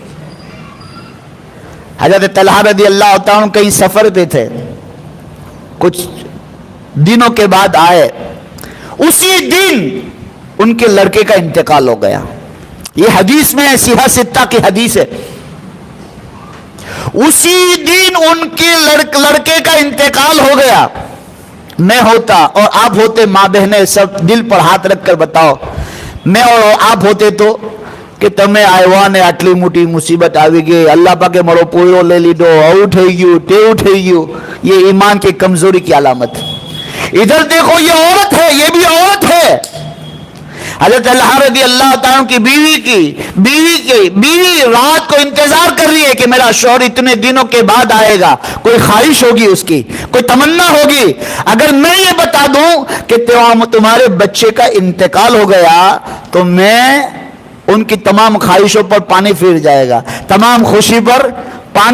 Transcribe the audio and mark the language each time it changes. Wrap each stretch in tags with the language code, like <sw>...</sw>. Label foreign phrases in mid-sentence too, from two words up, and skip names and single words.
<ur>حضرت طلحہ رضی اللہ تعالیٰ کہیں سفر پہ تھے کچھ دنوں کے بعد آئے اسی دن ان کے لڑکے کا انتقال ہو گیا یہ حدیث میں صحیح ستہ کی حدیث ہے اسی دن ان کے لڑکے کا انتقال ہو گیا میں ہوتا اور آپ ہوتے ماں بہنیں سب دل پر ہاتھ رکھ کر بتاؤ میں اور آپ ہوتے تو کہ تمہیں آئیوانے</ur> <gu>આટલી મોટી મુસીબત આવી ગઈ</gu> <ur>اللہ پاک</ur> <gu>મારો પોયરો લઈ લીધો આવું થઈ ગયું તેવું થઈ ગયું</gu> <ur>یہ ایمان کی کمزوری کی علامت ادھر دیکھو یہ عورت ہے یہ بھی عورت ہے حضرت طلحہ رضی اللہ تعالیٰ کی بیوی رات کو انتظار کر رہی ہے کہ میرا شوہر اتنے دنوں کے بعد آئے گا کوئی خواہش ہوگی اس کی کوئی تمنا ہوگی اگر میں یہ بتا دوں کہ تمہارے بچے کا انتقال ہو گیا تو میں ان کی تمام خواہشوں پر پانی پھر جائے گا تمام خوشی پر پانی</ur>